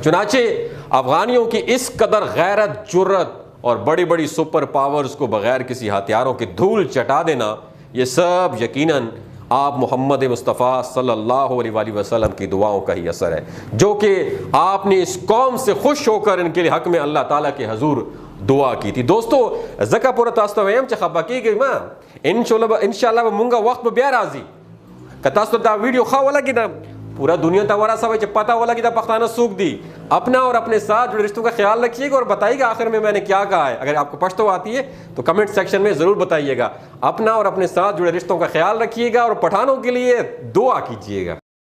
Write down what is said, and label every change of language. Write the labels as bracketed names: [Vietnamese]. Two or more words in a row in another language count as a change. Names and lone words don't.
[Urdu] چنانچہ افغانیوں کی اس قدر غیرت، جرت اور بڑی بڑی سپر پاورز کو بغیر کسی ہتھیاروں کی دھول چٹا دینا، یہ سب یقیناً آپ محمد مصطفیٰ [Arabic] صلی اللہ علیہ وآلہ وسلم [Urdu] کی دعاؤں کا ہی اثر ہے جو کہ آپ نے اس قوم سے خوش ہو کر ان کے حق میں اللہ تعالیٰ کے حضور دعا کی تھی. [Pashto] دوستو زکا پورا تاسو ویم چې خپه کیږئ ما [Arabic] ان شاء الله [Pashto] مونږه وخت به بیا راځي که تاسو دا ویډیو ښه ولګي دا پورا دنیا ته ورسوئ چې پتہ ولګي دا پښتانه څوک دي. [Urdu] اپنا اور اپنے ساتھ جڑے رشتوں کا خیال رکھیے گا اور بتائیے گا آخر میں نے کیا کہا ہے. اگر آپ کو پشتو آتی ہے تو کمنٹ سیکشن میں ضرور بتائیے گا. اپنا اور اپنے ساتھ جڑے رشتوں کا خیال رکھیے گا اور پٹھانوں کے لیے دعا کیجیے گا.